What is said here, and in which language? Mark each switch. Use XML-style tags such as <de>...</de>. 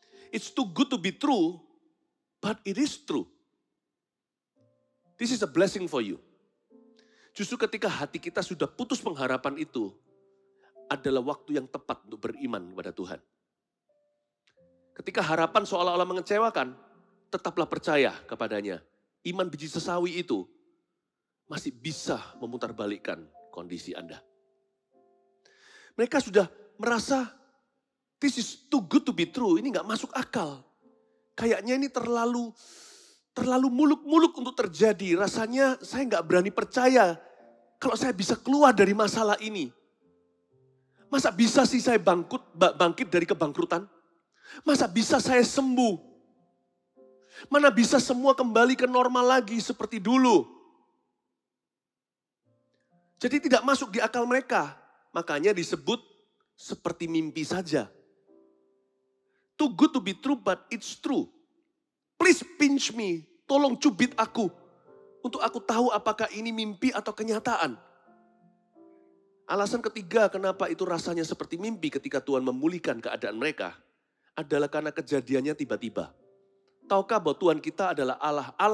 <en>It's too good to be true, but it is true. This is a blessing for you.</en> <id>Justru ketika hati kita sudah putus pengharapan itu, adalah waktu yang tepat untuk beriman kepada Tuhan. Ketika harapan seolah-olah mengecewakan, tetaplah percaya kepadanya. Iman biji sesawi itu masih bisa memutarbalikkan kondisi Anda. Mereka sudah merasa,</id> <en>this is too good to be true,</en> <id>ini gak masuk akal. Kayaknya ini terlalu muluk-muluk untuk terjadi. Rasanya saya gak berani percaya kalau saya bisa keluar dari masalah ini. Masa bisa sih saya bangkit dari kebangkrutan? Masa bisa saya sembuh? Mana bisa semua kembali ke normal lagi seperti dulu? Jadi tidak masuk di akal mereka. Makanya disebut seperti mimpi saja.</id> <en>Too good to be true, but it's true. Please pinch me,</en> <id>tolong cubit aku. Untuk aku tahu apakah ini mimpi atau kenyataan. Alasan ketiga kenapa itu rasanya seperti mimpi ketika Tuhan memulihkan keadaan mereka. Adalah karena kejadiannya tiba-tiba. Tahukah bahwa Tuhan kita adalah Allah.</id>